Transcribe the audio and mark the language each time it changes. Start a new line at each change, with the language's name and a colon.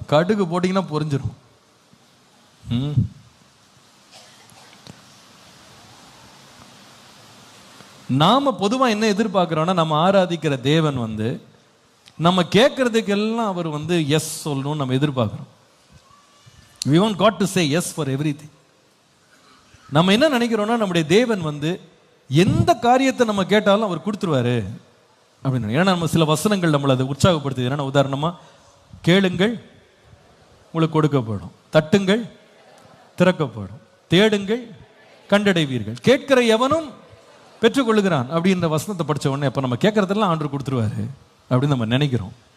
Tamil: கடுகு போட்டீங்கன்னா பொரிஞ்சிடும். நாம பொதுவா என்ன எதிர்பார்க்கிறோம்னா, நம்ம ஆராதிக்கிற தேவன் நம்ம கேட்கறதுக்கெல்லாம் அவர் எஸ் சொல்லணும்னு நம்ம எதிர்பார்க்கிறோம்.
English: We want God to say yes for everything.
Tamil: நம்ம என்ன நினைக்கிறோம்னா, நம்முடைய தேவன் எந்த காரியத்தை நம்ம கேட்டாலும் அவர் கொடுத்துருவாரு அப்படின்னு. ஏன்னா நம்ம சில வசனங்கள் நம்மளை அதை உற்சாகப்படுத்துது. ஏன்னா உதாரணமா, கேளுங்கள் உங்களுக்கு கொடுக்கப்படும், தட்டுங்கள் திறக்கப்படும், தேடுங்கள் கண்டடைவீர்கள், கேட்கிற எவனும் பெற்றுக்கொள்ளுகிறான் அப்படின்ற வசனத்தை படிச்ச உடனே அப்ப நம்ம கேட்கறதெல்லாம் ஆண்டவர் கொடுத்துருவாரு அப்படின்னு நம்ம நினைக்கிறோம்.